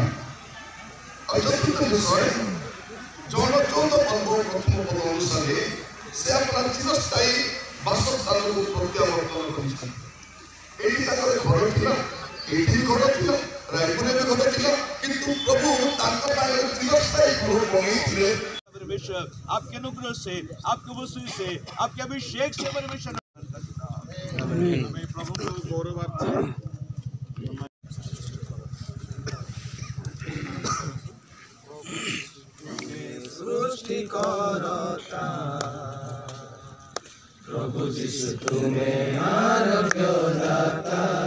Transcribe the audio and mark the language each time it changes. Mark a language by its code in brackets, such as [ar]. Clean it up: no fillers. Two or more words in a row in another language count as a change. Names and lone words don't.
[or] ଆଉ ଚତୁର୍ଥ ବିଷୟ ଜଣ 14 ପ୍ରଥମ ପଦ ଅନୁସାରେ ସେ ଆପଣ ଚିରସ୍ଥାୟୀ ବାସସ୍ଥାନକୁ ପ୍ରତ୍ୟାବର୍ତ୍ତନ କରିଛନ୍ତି। ଏଇଠି ତାଙ୍କର ଘର ଥିଲା, ଏଇଠି ଘର ଥିଲା, ରାୟପୁରରେ ଘର ଥିଲା, କିନ୍ତୁ ପ୍ରଭୁ ତାଙ୍କ ପାଇଁ ଚିରସ୍ଥାୟୀ ଗୃହ ବନେଇଥିଲେ। [hi] आपके अनुग्रह से, आपके वस्तु से, आपके अभिषेक से परमेश्वर प्रभु को गौरवार्थ सृष्टि करता प्रभु यीशु तुम्हें आरोग्य दाता।